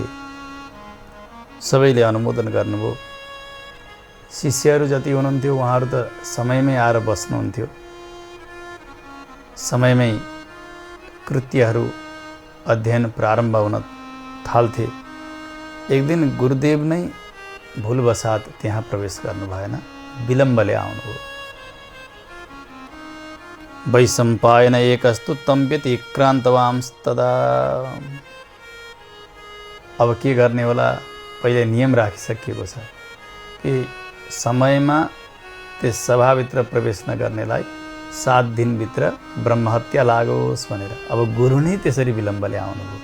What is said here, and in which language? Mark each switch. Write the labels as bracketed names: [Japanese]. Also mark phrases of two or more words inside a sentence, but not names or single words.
[Nepali] सबैले अनुमोदन गर्नुभयो। शिष्यहरू जति हुनुहुन्थ्यो उहाँहरू त समयमै आएर बस्नुहुन्थ्यो। समयमै कृत्यहरू अध्ययन प्रारम्भ हुन थाल्थे। एक दिन गुरुदेव नै भुलवसात त्यहाँ प्रवेश गर्नु भएन, विलम्बले आउनुभयो। [Sanskrit] वैशम्पायन एकस्तु तं व्यतिक्रान्तवांस्तदा। [Nepali] अब के गर्ने होला, पहिले नियम राखिसकिएको छ कि समयमा त्यस सभाभित्र प्रवेश नगर्नेलाई 7 दिनभित्र ब्रह्महत्या लागोस् भनेर। अब गुरु नै त्यसरी विलम्बले आउनुभयो।